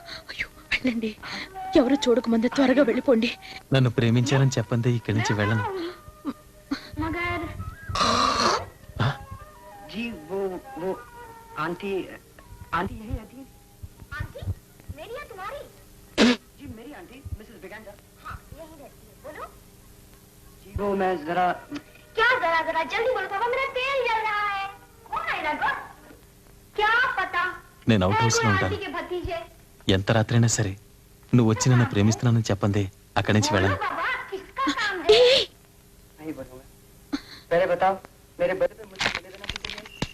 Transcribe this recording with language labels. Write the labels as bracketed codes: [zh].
[te] అయ్యో వెళ్ళండి, ఎవరు చూడకముందే త్వరగా వెళ్ళిపోండి. నన్ను ప్రేమించానని చెప్పందే ఇక్కడి నుంచి వెళ్ళను. [hi] जी वो आंटी आंटी यही रहती है. आंटी मेरी या तुम्हारी? जी मेरी आंटी मिसेस बिगेंडर. हाँ यही रहती है. बोलो. जी वो मैं जरा. क्या जरा जरा जल्दी बोलो पापा, मेरा तेल जल रहा है. कौन आएगा गो? क्या पता. [te] నేను అవుట్ హౌస్ లో [hi] आंटी [te] ఉంటాను. [hi] के भतीजे. [te] ఎంత రాత్రైనా సరే నువ్వు వచ్చి నన్ను ప్రేమిస్తున్నానని చెప్పందే అక్కడి నుంచి వెళ్ళను. [hi] बोलो बाबा, किसका काम है? नहीं बोलूंगा. पहले बताओ मेरे बर्थडे पे मुझे मिले देना किसी ने.